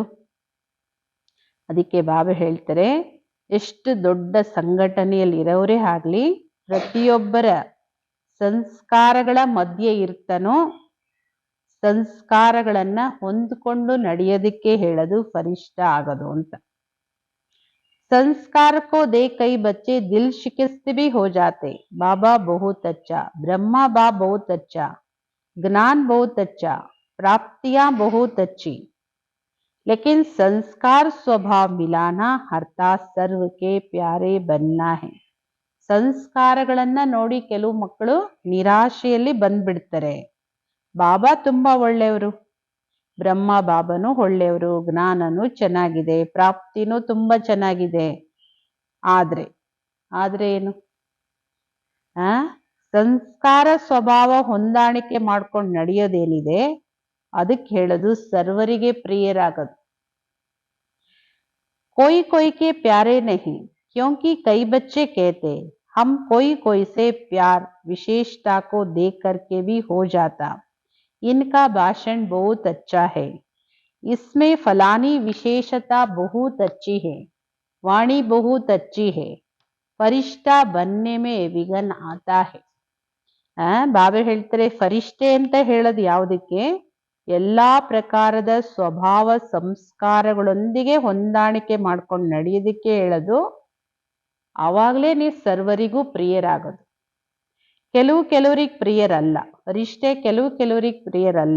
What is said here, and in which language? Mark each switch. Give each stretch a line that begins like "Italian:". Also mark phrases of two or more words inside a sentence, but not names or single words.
Kannada: ಅದಕ್ಕೆ ಬಾಬಾ ಹೇಳ್ತಾರೆ, ಎಷ್ಟು ದೊಡ್ಡ ಸಂಘಟನೆಯಲ್ಲಿ ಇರೋರೇ ಆಗ್ಲಿ, ಪ್ರತಿಯೊಬ್ಬರ ಸಂಸ್ಕಾರಗಳ ಮಧ್ಯೆ ಇರ್ತಾನೋ, ಸಂಸ್ಕಾರಗಳನ್ನ ಹೊಂದ್ಕೊಂಡು ನಡೆಯೋದಕ್ಕೆ ಹೇಳೋದು ಫರಿಷ್ಠ ಆಗೋದು ಅಂತ.
Hindi: संस्कार को देख कई बच्चे दिल शिकस्त भी हो जाते। बाबा बहुत अच्छा, ब्रह्मा बाप बहुत अच्छा, ज्ञान बहुत अच्छा, प्राप्तियां बहुत अच्छी, लेकिन संस्कार स्वभाव मिलाना अर्थात सर्व के प्यारे बनना है.
Kannada: ಸಂಸ್ಕಾರಗಳನ್ನ ನೋಡಿ ಕೆಲವು ಮಕ್ಕಳು ನಿರಾಶೆಯಲ್ಲಿ ಬಂದ್ಬಿಡ್ತಾರೆ. ಬಾಬಾ ತುಂಬಾ ಒಳ್ಳೆಯವರು, ಬ್ರಹ್ಮ ಬಾಬಾನು ಒಳ್ಳೆಯವರು, ಜ್ಞಾನನೂ ಚೆನ್ನಾಗಿದೆ, ಪ್ರಾಪ್ತಿನೂ ತುಂಬಾ ಚೆನ್ನಾಗಿದೆ. ಆದ್ರೆ ಏನು, ಸಂಸ್ಕಾರ ಸ್ವಭಾವ ಹೊಂದಾಣಿಕೆ ಮಾಡ್ಕೊಂಡು ನಡೆಯೋದೇನಿದೆ ಅದಕ್ಕೆ ಹೇಳೋದು ಸರ್ವರಿಗೆ ಪ್ರಿಯರಾಗದು.
Hindi: कोई कोई के प्यारे नहीं, क्योंकि कई बच्चे कहते हम कोई से प्यार विशेषता को देख करके भी हो जाता, इनका भाषण बहुत अच्छा है, इसमें फलानी विशेषता बहुत अच्छी है, वाणी बहुत अच्छी है, फरिश्ता बनने में विघ्न आता है.
Kannada: ಬಾಬಾ ಹೇಳ್ತಾರೆ, ಫರಿಷ್ಠೆ ಅಂತ ಹೇಳೋದು ಯಾವುದಕ್ಕೆ, ಎಲ್ಲಾ ಪ್ರಕಾರದ ಸ್ವಭಾವ ಸಂಸ್ಕಾರಗಳೊಂದಿಗೆ ಹೊಂದಾಣಿಕೆ ಮಾಡ್ಕೊಂಡು ನಡೆಯೋದಕ್ಕೆ ಹೇಳೋದು. ಆವಾಗಲೇ ನೀವು ಸರ್ವರಿಗೂ ಪ್ರಿಯರಾಗೋದು. ಕೆಲವರಿಗೆ ಪ್ರಿಯರಲ್ಲ ಫರಿಷ್ಠೆ, ಕೆಲವರಿಗೆ ಪ್ರಿಯರಲ್ಲ.